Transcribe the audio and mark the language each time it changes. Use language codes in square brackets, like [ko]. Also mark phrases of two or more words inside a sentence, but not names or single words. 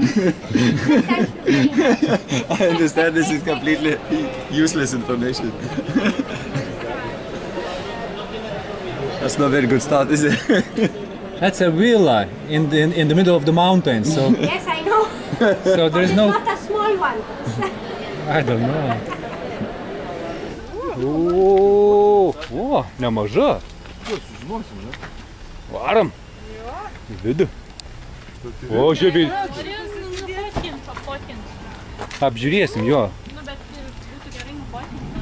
[en] I understand this is completely useless information. That's not a very good start, is it? That's a villa in the middle of the mountains, so Yes, I know. so there is no Not a small one. I don't know. [lt] O, nemaža. Varam. Į vidų. O, žiūrėk. Apžiūrėsim jo. Nu, bet būtų gerai nufotkinti, ne?